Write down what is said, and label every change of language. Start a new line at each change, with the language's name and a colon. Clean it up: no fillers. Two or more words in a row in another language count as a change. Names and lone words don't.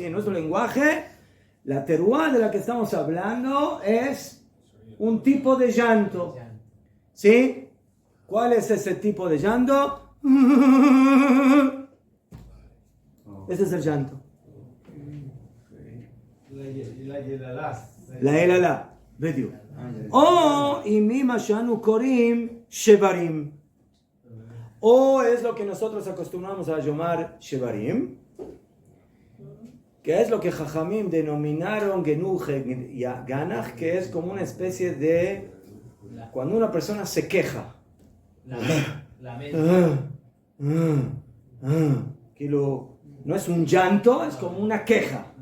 Spanish: En nuestro lenguaje, la Teruá de la que estamos hablando es un tipo de llanto. ¿Sí? ¿Cuál es ese tipo de llanto? Ese es el llanto. La Yelalá. Bediuk.
Hebrew: אותו שאנו קוראים שברים.
Spanish: O es lo que nosotros acostumbramos a llamar shevarim, que es lo que Jajamim denominaron genuje y ganach, que es como una especie de cuando una persona se queja. No es un llanto, es como una queja.